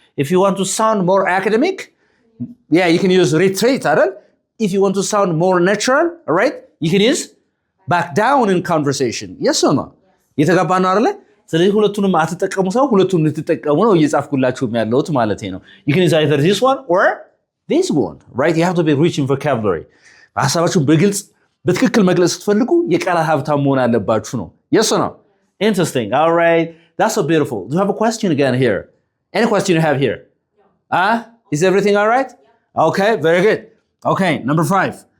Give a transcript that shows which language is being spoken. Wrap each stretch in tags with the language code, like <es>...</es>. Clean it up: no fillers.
<en>If you want to sound more academic, yeah, you can use retreat,</en> <am>አይደል?</am> <en>If you want to sound more natural, all right? You can use back down in conversation. Yes or no?</en> <am>የተጋባ ነው አይደል? ስለዚህ ሁለቱንም አትጠቀሙ ሰው ሁለቱንም ልትጠቀሙ ነው እየጻፍኩላችሁም ያለሁት ማለት ነው.</am> <en>You can use either this one or this one, right? You have to be rich in vocabulary.</en> <am>ሐሳባችሁን በግልጽ በትክክል መግለጽ ስትፈልጉ የቃላት ሀብታም መሆን አለባችሁ ነው.</am> <en>Yes or no? Interesting. All right. That's so beautiful. Do you have a question again here? Any question you have here? No. Is everything all right? Yeah. Okay, very good. Okay, number 5.</en>